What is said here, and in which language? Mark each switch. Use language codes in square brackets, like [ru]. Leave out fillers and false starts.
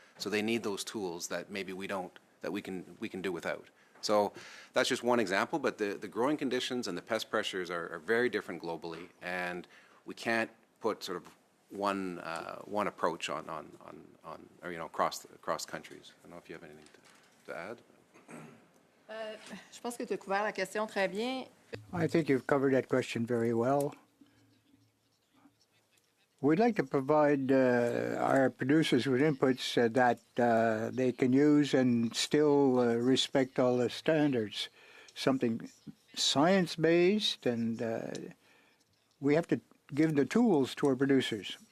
[en] So they need those tools that maybe we don't, that we can do without. So that's just one example, but the growing conditions and the pest pressures are very different globally, and we can't put sort of one approach on across countries. I don't know if you have anything to add. [fr] Je pense que tu as couvert la question très bien. [en] I think you've covered that question very well. We'd like to provide our producers with inputs that they can use and still respect all the standards. Something science-based, and we have to give the tools to our producers.